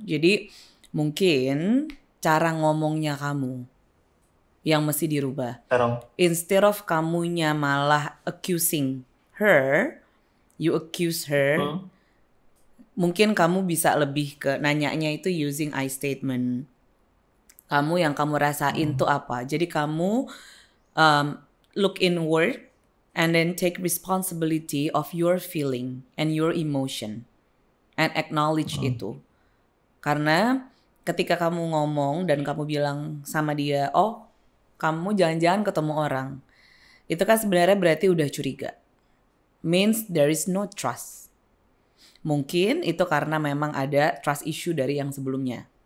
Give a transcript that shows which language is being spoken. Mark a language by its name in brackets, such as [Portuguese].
[Indonesian] Jadi mungkin cara ngomongnya kamu yang mesti dirubah. [English] Instead of [Indonesian] kamunya malah [English] accusing her, you accuse her. [Indonesian] Mungkin kamu bisa lebih ke nanyanya itu [English] using I statement. [Indonesian] Kamu yang kamu rasain tuh apa? Jadi kamu [English] look inward and then take responsibility of your feeling and your emotion and acknowledge [Indonesian] itu. Karena ketika kamu ngomong dan kamu bilang sama dia, oh kamu jangan-jangan ketemu orang, itu kan sebenarnya berarti udah curiga. [English] Means there is no trust. [Indonesian] Mungkin itu karena memang ada trust issue dari yang sebelumnya.